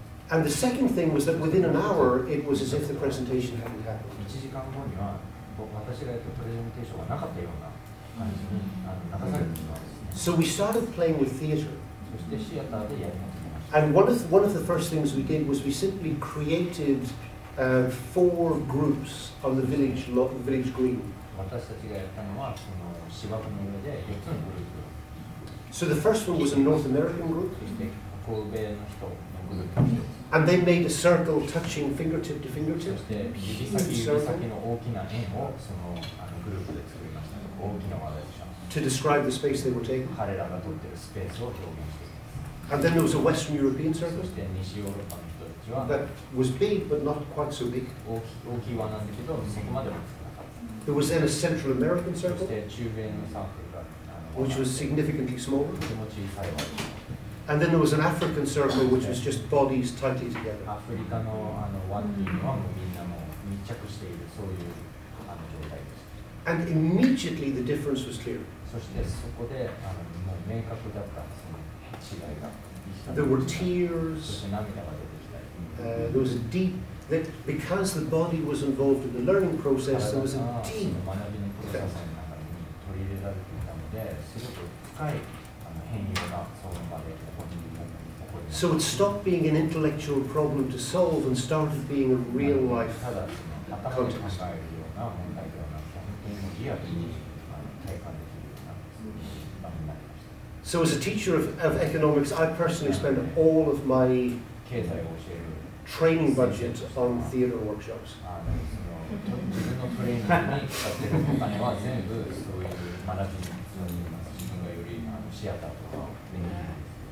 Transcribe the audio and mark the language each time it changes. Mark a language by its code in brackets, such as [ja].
[en] And the second thing was that within an hour, it was as if the presentation hadn't happened. [ja] 1時間後には私がやったプレゼンテーションがなかったような感じに流されてしまうんですね。 [en] So we started playing with theatre. [ja] そしてシアターでやり始めました。 [en] And one of the first things we did was we simply created 4 groups on the village green. [ja] 私たちがやったのはその芝生の上で4つのグループ。 [en] So the first one was a North American group. [ja] そして北欧米の人のグループの人。 [en] And they made a circle touching fingertip to fingertip. [ja] そして指先の大きな円をそのグループで作りました。大きな輪でした。 [en] To describe the space they were taking. [ja] 彼らが取っているスペースを表現しています。 [en] And then there was a Western European circle. [ja] そして西ヨーロッパの人たちは [en] that was big but not quite so big. [ja] 大きい輪なんだけどそこまでは少なかった。 [en] There was then a Central American [ja] そ [en] circle, [ja] して中米のサークルが [en] which was significantly smaller. [ja] とても小さい輪でした。 [en] And then there was an African circle, which was just bodies tightly together. [ja] アフリカの輪っていうのはもうみんなもう密着しているそういう状態です。 [en] And immediately the difference was clear. [ja] そしてそこでもう明確だったその違いが。 [en] There were tears. [ja] そして涙が出てきたり。 [en] There was a deep, that because the body was involved in the learning process, there was a deep. [ja] 学びのプロセスの中に取り入れられていたので、すごく深い変容がその場で起こりました。 [en] So it stopped being an intellectual problem to solve and started being a real life [ja] ただ頭で考えるような問題ではなくて、本当にもうリアルに体感できるような場になりました。 [en] So as a teacher of economics, I personally spend all of my [ja] 経済を教える [en] training budget on theatre workshops. [ja] 自分のトレーニングに使っているお金は全部そういう学びに自分がよりシアターとかを勉強する。